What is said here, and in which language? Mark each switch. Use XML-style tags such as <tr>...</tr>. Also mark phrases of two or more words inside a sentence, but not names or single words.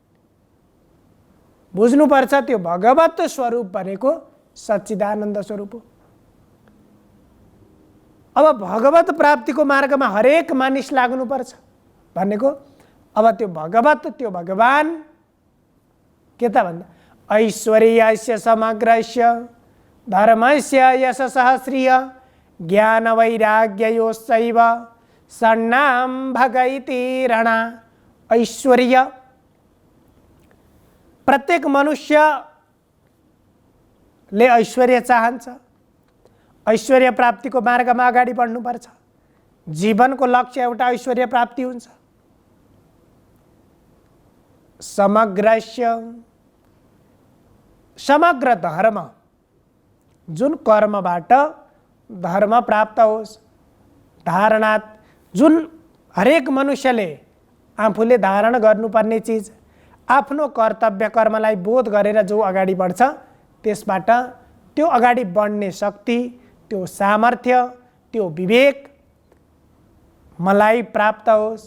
<ne>बुझ्नुपर्छ त्यो भगवत स्वरूप भनेको सच्चिदानन्द स्वरूप हो। अब भगवत प्राप्तिको मार्गमा हरेक मानिस लाग्नुपर्छ भनेको अब त्यो भगवत, त्यो भगवान के त भन्दा</ne> <sa>ऐश्वर्यस्य समग्रस्य धर्मस्य यशसः श्रिय ज्ञान वैराग्ययोश्चैव षण्णां भगैति रणा।</sa> <ne>ऐश्वर्य, प्रत्येक मनुष्यले ऐश्वर्य चाहन्छ। ऐश्वर्य प्राप्तिको मार्गमा अगाडि बढ्नुपर्छ। जीवनको लक्ष्य एउटा ऐश्वर्य प्राप्ति हुन्छ। समग्रस्य, समग्र धर्म, जुन कर्मबाट धर्म प्राप्त होस्, धारणात, जुन हरेक मनुष्यले आफूले धारण गर्नुपर्ने चिज, आफ्नो कर्तव्य कर्मलाई बोध गरेर जो अगाडि बढ्छ त्यसबाट त्यो अगाडि बढ्ने शक्ति, त्यो सामर्थ्य, त्यो विवेक मलाई प्राप्त होस्।</ne>